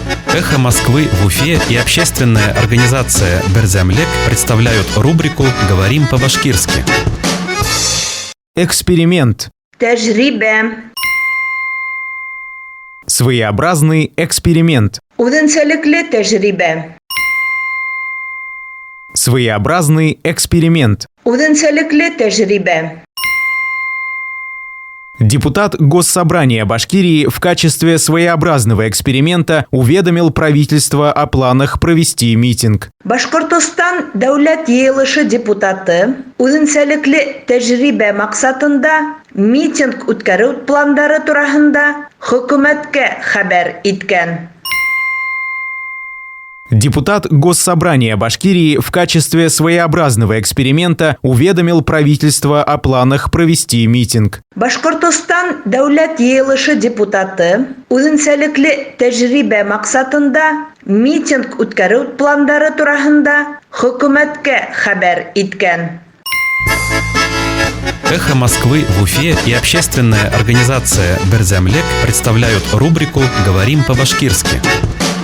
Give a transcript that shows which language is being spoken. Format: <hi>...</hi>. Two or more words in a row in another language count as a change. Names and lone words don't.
<ru>«Эхо Москвы» в Уфе и общественная организация «Берзямлек» представляют рубрику «Говорим по-башкирски». Эксперимент.</ru> <ba>Тәжрибә.</ba> <ru>Своеобразный эксперимент.</ru> <ba>Үҙенсәлекле тәжрибә.</ba> <ru>Своеобразный эксперимент.</ru> <ba>Үҙенсәлекле тәжрибә.</ba> <ru>Депутат Госсобрания Башкирии в качестве своеобразного эксперимента уведомил правительство о планах провести митинг.</ru> <ba>Башкортостан дәүләт йыйылышы депутаты үҙенсәлекле тәжрибә максатында митинг үткәрү пландары тураһында хөкүмәткә хәбәр иткән.</ba> <ru>Депутат Госсобрания Башкирии в качестве своеобразного эксперимента уведомил правительство о планах провести митинг.</ru> <ba>Башкортостан дәүләт йыйылышы депутаты үҙенсәлекле тәжрибә максатында митинг үткәрү пландары тураһында хөкүмәткә хәбәр иткән.</ba> <ru>«Эхо Москвы» в Уфе и общественная организация «Берзямлек» представляют рубрику «Говорим по-башкирски».</ru>